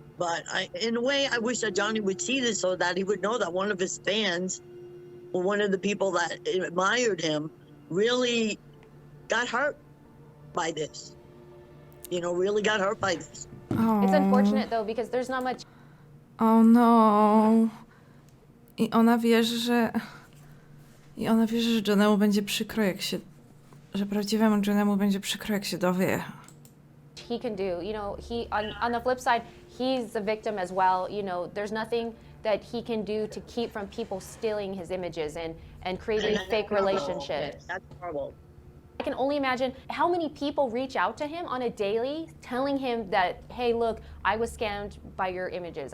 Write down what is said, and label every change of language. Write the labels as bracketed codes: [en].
[en] But in a way, I wish that Johnny would see this so that he would know that one of his fans one of the people that admired him really got hurt by this. You know, really got hurt by this. It's unfortunate though because there's not much. Oh no. [pl] I ona wierzy, że Johnemu będzie przykro, że prawdziwemu Johnemu będzie przykro, jak się dowie. [en] He can do, you know, on the flip side, he's a victim as well. You know, there's nothing that he can do to keep from people stealing his images and creating fake relationships. That's horrible. I can only imagine how many people reach out to him on a daily telling him that, hey, look, I was scammed by your images.